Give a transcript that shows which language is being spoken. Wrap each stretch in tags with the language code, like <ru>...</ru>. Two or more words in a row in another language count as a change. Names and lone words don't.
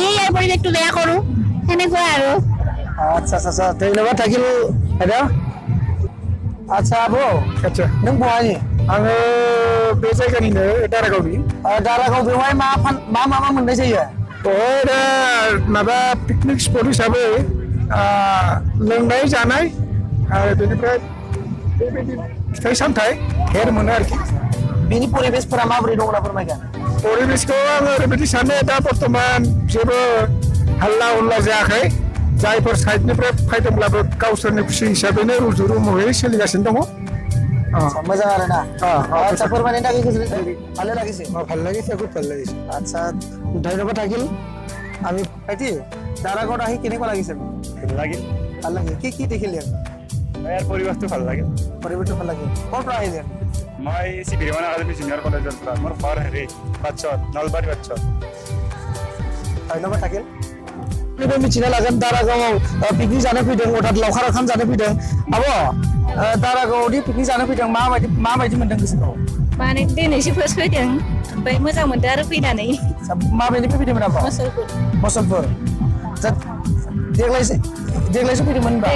<as>পৰিৱেশটো বেয়া কৰোঁ সেনেকুৱা আৰু আচ্ছা আচ্ছা ধন্যবাদ থাকিল বাইদেউ আচ্ছা আব'</as> <brx>आदसा नों बहानि आङो बे जायगानिनो दारागावनि दारागाव बेवहाय मा मोननाय जायो बेवहाय दा माबा</brx> <en>picnic spot</en> <brx>हिसाबै लोंनाय जानाय आरो बेनिफ्राय बेबायदि फिथाइ सामथाइ हेर मोनो आरोखि बेनि परिबेसफोरा माबोरै दं होनना फोरमायगोन परिबेसखौ आङो ओरैबायदि सानो दा बर्थमान जेबो हाल्ला हुल्ला जायाखै जायफोर साइडनिफ्राय फैदोंब्लाबो गावसोरनि खुसि हिसाबैनो रुजु रुमुयै सोलिगासिनो दङ मोजां आरो ना আচ্ছা फोरमायनायनि थाखाय गोजोननाय</brx> <as>ভালো লাগিছে ভালো লাগিছে খুব ভাল লাগিছে আচ্ছা ধন্যবাদ থাকিল আমি ভাইটি দাৰাগাঁৱত আহি কেনেকুৱা লাগিছে ভাল লাগিল ভাল লাগে কি দেখিলে ইয়াৰ পৰিৱেশটো ভাল লাগিল পৰিৱেশটো ভাল লাগে ক'ৰ পৰা আহিলে মই চিভিৰমান একাডেমী জুনিয়ৰ কলেজৰ পৰা মোৰ ঘৰ হেৰি বাটছত নলবাৰী বাটছত ধন্যবাদ থাকিল</as> <brx>बेखौ मिथिना लागोन दारागावआव पिकनिक जानो फैदों अर्थात लावखार ओंखाम जानो फैदों आब' दारागावआवदि पिकनिक जानो फैदों माबायदि मोनदों गोसोखौ माने दिनैसो फार्स्ट फैदों ओमफ्राय मोजां मोनदों आरो फैनानै माबायदिनिफ्राय फैदोंमोन आब' मुसलपुर देग्लायसो फैदोंमोन होनबा</brx>